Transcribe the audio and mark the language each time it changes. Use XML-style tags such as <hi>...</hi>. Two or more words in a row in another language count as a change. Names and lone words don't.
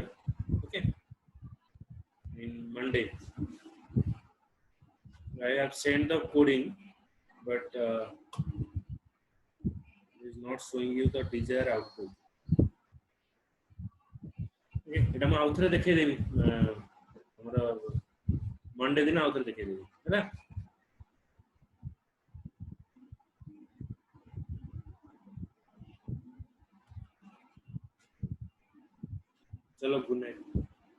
<en>Okay. In Monday, I have sent the coding, but it is not showing you the desired output. Okay.</en> <or>এটা ମୁଁ ଆଉଥରେ ଦେଖେଇଦେବି ଆମର ମଣ୍ଡେ ଦିନ ଆଉଥରେ ଦେଖେଇଦେବି ହେଲା।</or> <hi>चलो</hi> <en>good night.</en>